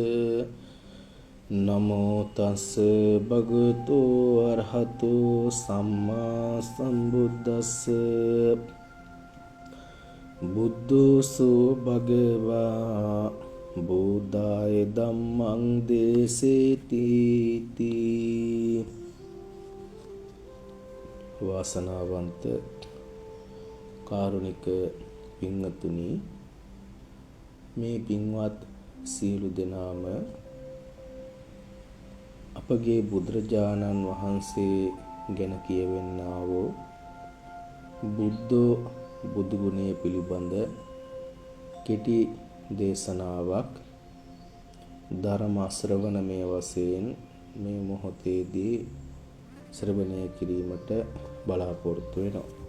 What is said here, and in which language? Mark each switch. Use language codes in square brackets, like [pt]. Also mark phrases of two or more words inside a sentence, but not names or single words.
[pi] නමෝ තස් භගවතු අරහතෝ සම්මා සම්බුද්දස්ස බුද්ධෝසෝ භගවා බුද්ධාය ධම්මං දේසේති තී. [si] වාසනාවන්ත කාරුණික පින්වතුනි, මේ පින්වත් සියලු දෙනාම අපගේ බුදුරජාණන් වහන්සේ ගැන කියවෙන්නා වූ බුදු ගුණය පිළිබඳ කෙටි දේශනාවක් ධර්ම ශ්‍රවණමය වශයෙන් මේ මොහොතේදී ශ්‍රවණය කිරීමට බලාපොරොත්තු වෙනවා.